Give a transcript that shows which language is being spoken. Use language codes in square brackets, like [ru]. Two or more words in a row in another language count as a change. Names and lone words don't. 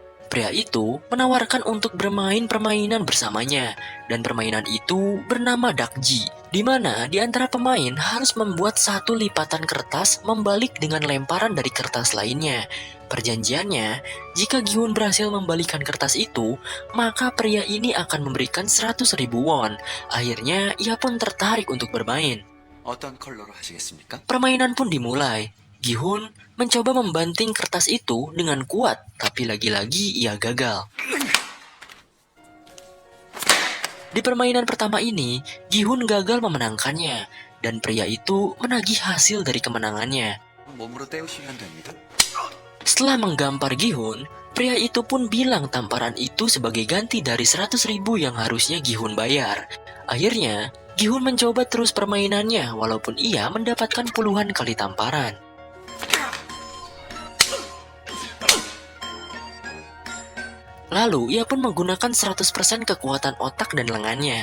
[id] Pria itu menawarkan untuk bermain permainan bersamanya, dan permainan itu bernama dakji, di mana di antara pemain harus membuat satu lipatan kertas membalik dengan lemparan dari kertas lainnya. Perjanjiannya, jika Gihun berhasil membalikan kertas itu, maka pria ini akan memberikan 100.000 won. Akhirnya, ia pun tertarik untuk bermain. [ko] 어떤 컬러로 하시겠습니까? [id] Permainan pun dimulai. Gihun mencoba membanting kertas itu dengan kuat, tapi lagi-lagi ia gagal. Di permainan pertama ini, Gihun gagal memenangkannya, dan pria itu menagih hasil dari kemenangannya. [ko] 몸으로 때우시면 됩니다. [id] Setelah menggampar Gihun, pria itu pun bilang tamparan itu sebagai ganti dari 100.000 yang harusnya Gihun bayar. Akhirnya, Gihun mencoba terus permainannya walaupun ia mendapatkan puluhan kali tamparan. Lalu, ia pun menggunakan 100% kekuatan otak dan lengannya.